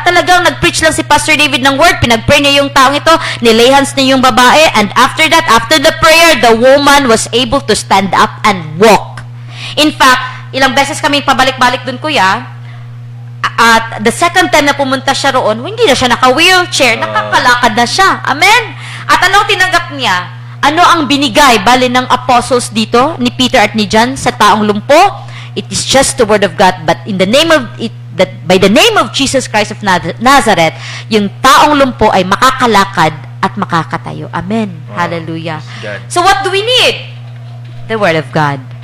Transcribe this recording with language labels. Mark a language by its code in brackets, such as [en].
[tl] Talagang nag-preach lang si Pastor David ng word, pinag-pray niya yung taong ito, nilay hands niya yung babae, [en] and after that, after the prayer, the woman was able to stand up and walk. [tl] In fact, ilang beses kaming pabalik-balik dun, kuya. At the second time na pumunta siya roon, hindi na siya naka-wheelchair, nakakalakad na siya. Amen? At anong tinanggap niya? Ano ang binigay, bali ng apostles dito, ni Peter at ni John, sa taong lumpo? [en] It is just the word of God, but in the name of by the name of Jesus Christ of Nazareth, [tl] yung taong lumpo ay makakalakad at makakatayo. [en] Amen. Wow. Hallelujah. God. So what do we need? The word of God.